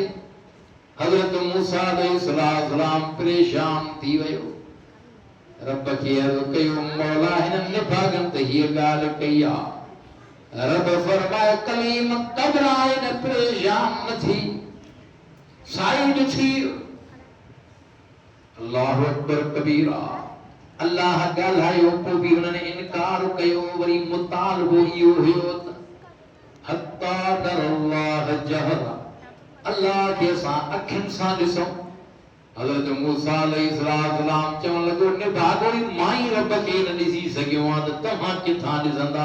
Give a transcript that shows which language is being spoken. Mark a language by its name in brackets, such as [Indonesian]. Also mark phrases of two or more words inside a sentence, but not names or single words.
[Sindhi] हज़रत मूसा अलैहिस्सलाम परेशान थी वियो, रब खे अर्ज़ कयो मौला हिननि निभागनि त हीअ ॻाल्हि कई आहे। रब फरमाए कलीम घबराए न, परेशान न थी, साइड थी। [Arabic] الله أكبر كبيرا. [Sindhi] अल्लाह ॻाल्हायो पोइ बि हुननि इनकार कयो। वरी मुतालबो इहो हुयो त [Arabic] حتى نرى الله جهرة, [Sindhi] अल्लाह खे असां अखियुनि सां ॾिसूं। हज़रत मूसा अलैहिस्सलाम चवण लॻो निभागो मां ई रब खे न ॾिसी सघियो आहियां त तव्हां किथां ॾिसंदा।